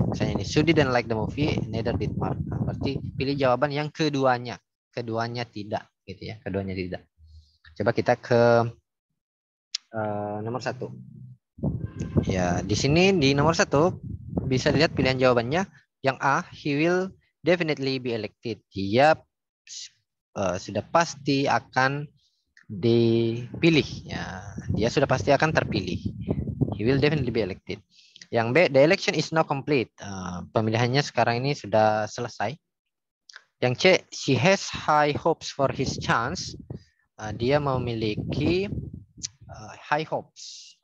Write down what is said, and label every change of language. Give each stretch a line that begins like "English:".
Indonesian: Misalnya ini,
English: Sue didn't like the movie, neither did Mark.
Indonesian: Nah, berarti pilih jawaban yang keduanya. Keduanya tidak, gitu ya. Keduanya tidak. Coba kita ke nomor 1. Ya, di sini di nomor 1 bisa dilihat pilihan jawabannya. Yang A,
English: he will definitely be elected.
Indonesian: Dia sudah pasti akan dipilih. Ya, dia sudah pasti akan terpilih.
English: He will definitely be elected.
Indonesian: Yang B,
English: the election is now complete.
Indonesian: Pemilihannya sekarang ini sudah selesai.
English: Yang C, she has high hopes for his chance.
Indonesian: Dia memiliki
English: high hopes,